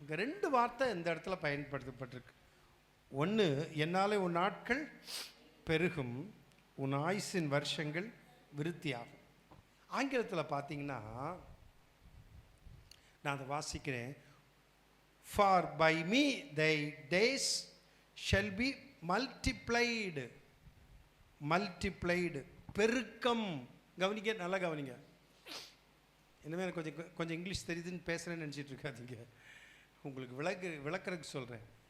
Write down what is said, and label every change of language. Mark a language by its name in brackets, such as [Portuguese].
[Tamil] இங்கே 2 வார்த்தை இந்த இடத்துல பயன்படுத்தப்பட்டிருக்கு. ஒன்று, என்னாலே உன் நாட்கள் பெருகும், உன் ஆயுசின் வருஷங்கள் விருத்தியாகும். ஆங்கிலத்தில் பார்த்தீங்கன்னா, நான் அதை வாசிக்கிறேன். [English] For by me thy days shall be multiplied. [Tamil] multiplied, பெருக்கம். கவனிக்க, நல்லா கவனிங்க. இனிமேல் கொஞ்சம் இங்கிலீஷ் தெரியுதுன்னு பேசுகிறேன்னு நினச்சிட்டு இருக்காதீங்க. உங்களுக்கு விளக்குறதுக்கு சொல்கிறேன்.